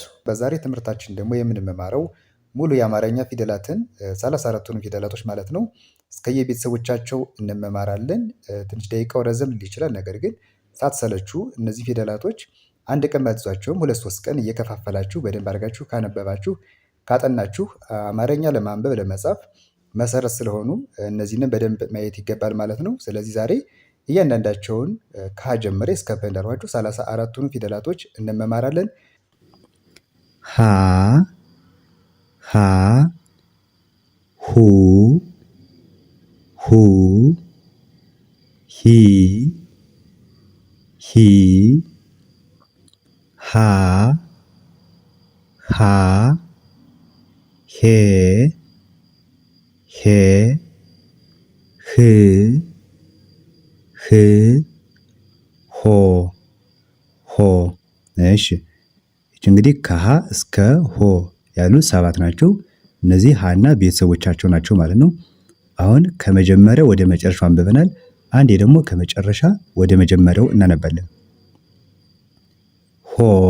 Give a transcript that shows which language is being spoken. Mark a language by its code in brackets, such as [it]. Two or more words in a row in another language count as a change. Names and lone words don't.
[am] በዛሬ ትምህርታችን ደግሞ የምንማረው ሙሉ የአማርኛ ፊደላትን 34ቱን ፊደላቶች ማለት ነው እስከየቤተሰቦቻቸው እንመማራለን። ትንሽ ደቂቃው ረዘም ሊል ይችላል። ነገር ግን ሳትሰለቹ እነዚህ ፊደላቶች አንድ ቀን ባትይዟቸውም 2-3 ቀን እየከፋፈላችሁ በደንብ አድርጋችሁ ካነበባችሁ ካጠናችሁ አማርኛ ለማንበብ ለመጻፍ መሰረት ስለሆኑ እነዚህንም በደንብ ማየት ይገባል ማለት ነው። ስለዚህ ዛሬ እያንዳንዳቸውን ከሀ ጀምሬ እስከ ፐ እንዳልኳችሁ 34ቱን ፊደላቶች እንመማራለን። ሀ ሀ ሁ ሁ ሂ ሂ ሃ ሃ ሄ ሄ ህ ህ ሆ ሆ። እሺ እንግዲህ ከሀ እስከ ሆ ያሉ 7 ናቸው። እነዚህ ሀና ቤተሰቦቻቸው ናቸው ማለት ነው። አሁን ከመጀመሪያ ወደ መጨረሻው አንብበናል። አንዴ ደግሞ ከመጨረሻ ወደ መጀመሪያው እናነባለን። ሆ